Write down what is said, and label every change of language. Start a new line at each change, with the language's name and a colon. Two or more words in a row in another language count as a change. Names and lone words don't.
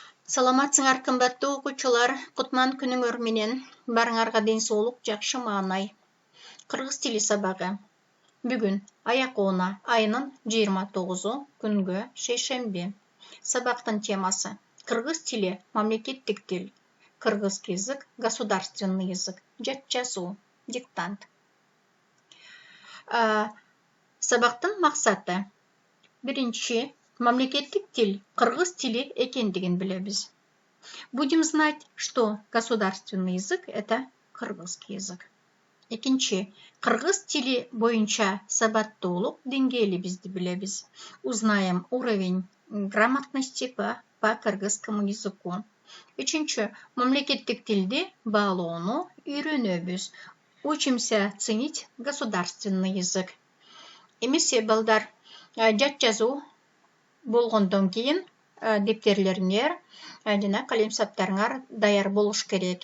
Kyrgyz: Саламатсыңар кымбаттуу окуучулар, кутман күнүңөр менен. Барыңарга ден соолук, жакшы маанай. Кыргыз тили сабагы. Бүгүн аяк-оона айынын 29-у күнгө шейшемби. Сабактын темасы: кыргыз тили мамлекеттик тил.
Russian: Кыргызский язык государственный язык.
Kyrgyz: Жат жазуу, диктант. Сабактын максаты: биринчи, мамлекеттик тил кыргыз тили экендигин билебиз.
Russian: Будем знать, что государственный язык — это кыргызский язык.
Kyrgyz: Экинчи, кыргыз тили боюнча сабаттуулук деңгээлибизди билебиз.
Russian: Узнаем уровень грамотности по кыргызскому языку.
Kyrgyz: Үчүнчү, мамлекеттик тилди баалоону үйрөнөбүз.
Russian: Учимся ценить государственный язык.
Kyrgyz: Эмесе балдар, жат жазуу болгондон кийин дептерлериңер жана калемсаптарыңар даяр болуш керек.